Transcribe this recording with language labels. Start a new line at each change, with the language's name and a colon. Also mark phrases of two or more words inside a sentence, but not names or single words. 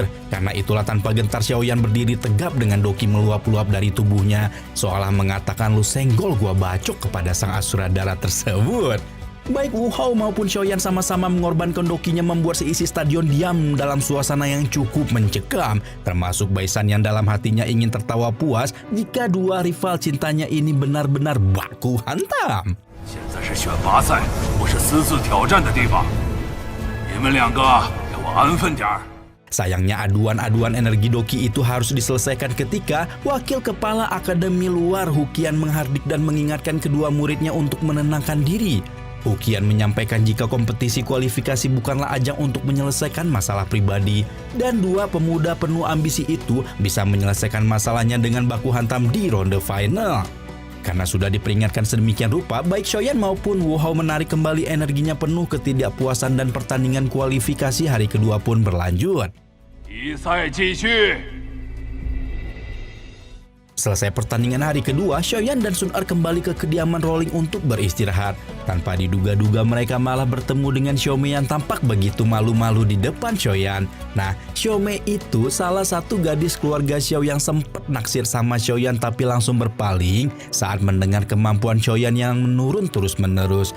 Indonesian: Karena itulah tanpa gentar Shoyan berdiri tegap dengan doki meluap-luap dari tubuhnya, seolah mengatakan lu senggol gua bacok kepada sang Asura Darah tersebut. Baik Wu Hao maupun Shoyan sama-sama mengorbankan dokinya membuat seisi stadion diam dalam suasana yang cukup mencekam. Termasuk Baisan yang dalam hatinya ingin tertawa puas jika dua rival cintanya ini benar-benar baku hantam.
Chinese: 现在是选拔赛，不是私自挑战的地方。你们两个给我安分点儿。
Indonesian: Sayangnya aduan-aduan energi doki itu harus diselesaikan ketika Wakil Kepala Akademi Luar Hukian menghardik dan mengingatkan kedua muridnya untuk menenangkan diri. Hukian menyampaikan jika kompetisi kualifikasi bukanlah ajang untuk menyelesaikan masalah pribadi, dan dua pemuda penuh ambisi itu bisa menyelesaikan masalahnya dengan baku hantam di ronde final. Karena sudah diperingatkan sedemikian rupa, baik Shoyan maupun Wu Hao menarik kembali energinya penuh ketidakpuasan dan pertandingan kualifikasi hari kedua pun berlanjut.
Chinese: 比赛继续。
Indonesian: Selesai pertandingan hari kedua, Shoyan dan Sun Er kembali ke kediaman Rowling untuk beristirahat. Tanpa diduga-duga mereka malah bertemu dengan Xiaomei yang tampak begitu malu-malu di depan Shoyan. Nah, Xiaomei itu salah satu gadis keluarga Xiao yang sempat naksir sama Shoyan tapi langsung berpaling saat mendengar kemampuan Shoyan yang menurun terus-menerus.